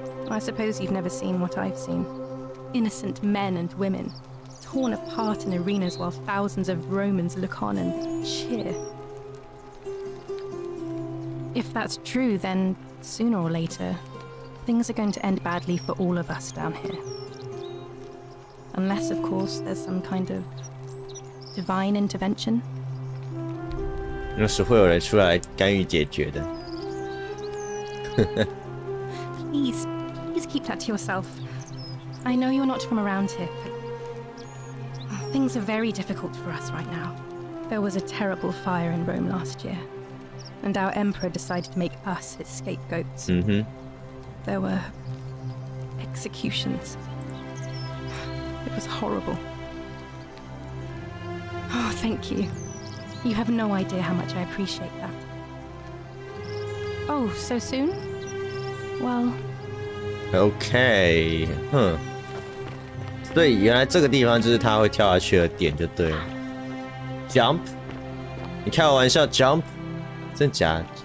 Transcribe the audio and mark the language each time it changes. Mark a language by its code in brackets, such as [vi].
[en] I suppose you've never seen what I've seen. Innocent men and women, torn apart in arenas while thousands of Romans look on and cheer. If that's true, then sooner or later, things are going to end badly for all of us down here. Unless, of course, there's some kind of divine intervention. [zh] 那是会有人出来干预解决的。 [en] Please keep that to yourself. I know you're not from around here, but things are very difficult for us right now. There was a terrible fire in Rome last year, and our emperor decided to make us his scapegoats. There were executions. It was horrible. Oh, thank you. You have no idea how much I appreciate that. Oh, so soon? Well... [zh] OK， 所以原来这个地方就是他会跳下去的点，就对了。 Jump， 你开我玩笑 ？Jump， 真假？